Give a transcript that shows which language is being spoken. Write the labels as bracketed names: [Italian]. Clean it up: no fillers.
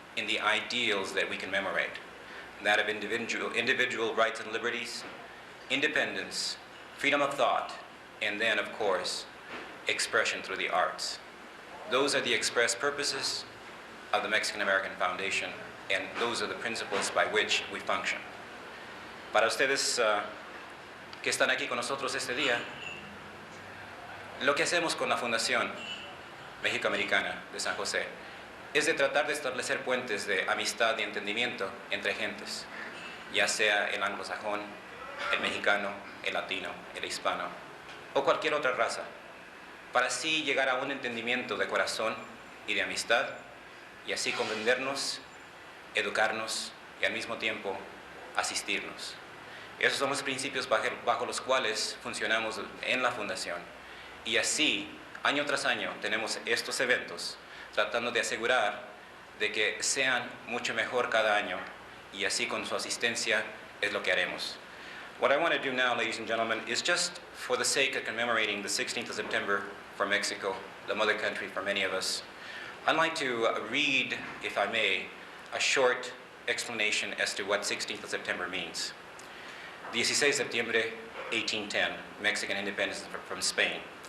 [English] in the ideals that we commemorate, that of individual rights and liberties, independence, freedom of thought, and then, of course, expression through the arts. Those are the express purposes of the Mexican American Foundation, and those are the principles by which we function. [Spanish] Para ustedes que están aquí con nosotros este día, lo que hacemos con la Fundación México-Americana de San José es de tratar de establecer puentes de amistad y entendimiento entre gentes, ya sea el anglosajón, el mexicano, el latino, el hispano o cualquier otra raza, para así llegar a un entendimiento de corazón y de amistad y así comprendernos, educarnos y al mismo tiempo asistirnos. Esos son los principios bajo los cuales funcionamos en la Fundación y así, año tras año, tenemos estos eventos tratando de asegurar de que sean mucho mejor cada año y así con su asistencia es lo que haremos. [English] What I want to do now, ladies and gentlemen, is just for the sake of commemorating the 16th of September for Mexico, the mother country for many of us, I'd like to read, if I may, a short explanation as to what 16th of September means. 16 Septiembre 1810, Mexican independence from Spain.